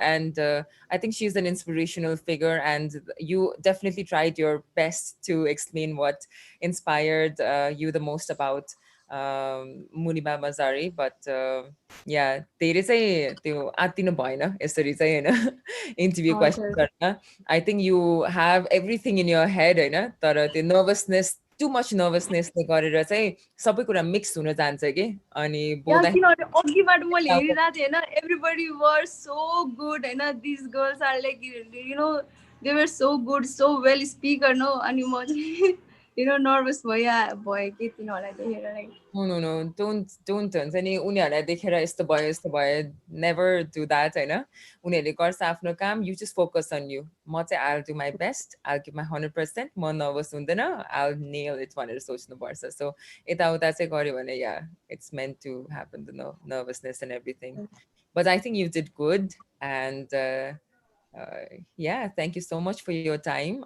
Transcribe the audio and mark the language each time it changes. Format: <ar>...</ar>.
<en>And I think she's an inspirational figure. And you definitely tried your best to explain what inspired you the most about Munima Mazari, but yeah,</en> <ne>धेरै चाहिँ त्यो आत्तिनु भएन यसरी चाहिँ हैन interview question गर्न.</ne> <en>I think you have everything in your head</en> <ne>हैन, तर त्यो नर्भसनेस, टु मच नर्भसनेसले गरेर चाहिँ सबै कुरा मिक्स हुन जान्छ कि, अनि किनभने अघिबाट मैले हेरिरहेको थिएँ होइन,</ne> <en>everybody were so good</en> <ne>होइन,</ne> <en>this girls are they were so good, so well speaker no,</en> <ne>अनि म चाहिँ नर्भस भयो कि तिनीहरूलाई देखेर.</ne> <en>No, don't</en> <ne>हुन्छ नि उनीहरूलाई देखेर यस्तो भयो,</ne> <en>never do that</en> <ne>हैन. उनीहरूले गर्छ आफ्नो काम,</ne> <en>you just focus on you. म चाहिँ I'll do my best, I'll give my 100%,</en> <ne>म नर्भस हुँदैन,</ne> <en>I'll nail it</en> <ne>भनेर सोच्नुपर्छ.</ne> <en>So</en> <ne>यताउता चाहिँ गर्यो भने</ne> <en>yeah, it's meant to happen, the nervousness and everything. But I think you did good, and yeah, thank you so much for your time.</en>